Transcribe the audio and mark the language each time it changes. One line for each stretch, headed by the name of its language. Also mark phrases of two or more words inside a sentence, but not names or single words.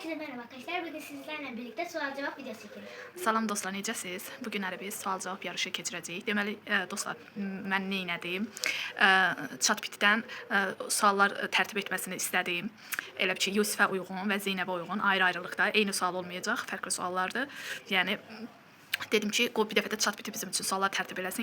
Turkish: merhaba arkadaşlar. Bugün sizlerle birlikte sual cevap videosu çekiyoruz.
Azerbaijani: Salam dostlar, necəsiz? Bu gün biz sual-cavab yarışı keçirəcəyik. Deməli, dostlar, mən nə etdim? Chatbitdən suallar tərtib etməsini istədim. Elə bir ki, Yusifə uyğun və Zeynəbə uyğun ayrı-ayrılıqda eyni sual olmayacaq, fərqli suallardır. Yəni dedim ki, qoy bir dəfə də chatbiti bizim üçün suallar tərtib eləsin.